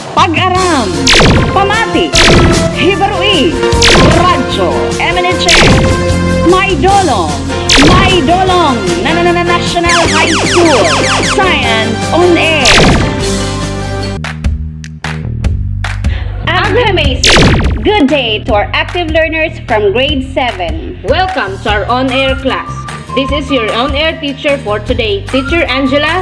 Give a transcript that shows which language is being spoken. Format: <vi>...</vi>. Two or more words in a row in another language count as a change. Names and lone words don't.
<war>Pag-aram, Pamati, Hibarui, Radyo, MNHS, May Dolong, National High School,</war> <en>Science on Air. Amazing! Good day to our active learners from grade 7. Welcome to our on-air class. This is your on-air teacher for today, Teacher Angela</en>